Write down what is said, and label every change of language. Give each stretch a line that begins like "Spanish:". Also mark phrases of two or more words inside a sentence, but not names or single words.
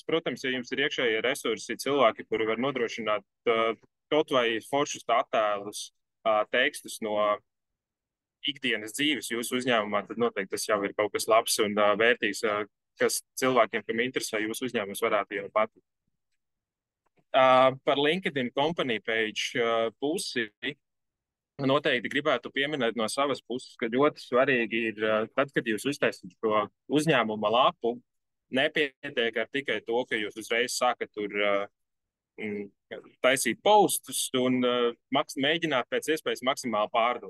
Latvian: Protams, ja jums ir iekšējie resursi, cilvēki, kuri var nodrošināt kaut vai foršus attēlus, tekstus no ikdienas dzīves jūsu uzņēmumā, tad noteikti tas jau ir kaut kas labs un vērtīgs, kas cilvēkiem, kam interesē jūsu uzņēmums, varētu jau patikt. Par LinkedIn
English: company page
Latvian: pusi noteikti gribētu pieminēt no savas puses, ka ļoti svarīgi ir, tad, kad jūs uztaisat šo uzņēmuma lapu, nepietiek ar tikai to, ka jūs uzreiz sākat tur taisīt postus un mēģināt pēc iespējas maksimāli pārdot.